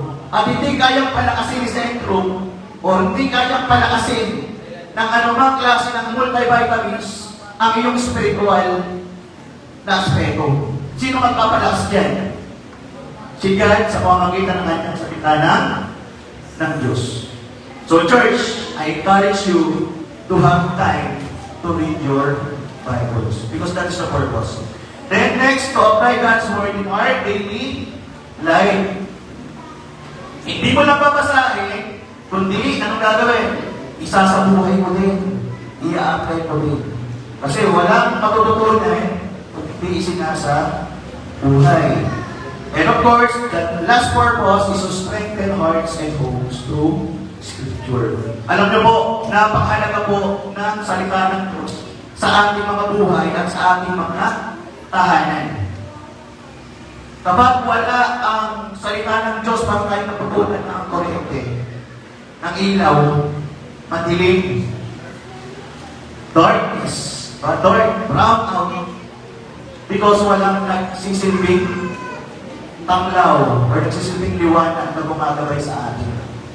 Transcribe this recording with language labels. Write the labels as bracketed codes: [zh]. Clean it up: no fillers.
[tl] At hindi kayang palakasin sa intro, o hindi kayang palakasin ng anumang klase ng multivitamins ang iyong spiritual na aspeto. Sino magpapalakas dyan? Si God sa pamamagitan ng kanyang salita ng Diyos. [en] So church, I encourage you to have time to read your Bibles because that is the purpose. Then next, to apply God's Word in our daily life. [tl] Hindi mo lang babasahin, kundi anong gagawin? Isasabuhay mo din. I-apply mo din. Kasi walang matututunan kung hindi isinasa buhay. [en] And of course, the last purpose is to strengthen hearts and homes through Scripture. [tl] Alam niyo po, napakahalaga po ng salita ng Diyos sa ating mga buhay at sa ating mga tahanan. Kapag wala ang salita ng Diyos, para tayo napupunan ng kuryente, ng ilaw, madilim, [en] darkness, dark, brown out, because [tl] walang nagsisilbing tanglaw or nagsisilbing liwanag na gumagabay sa atin.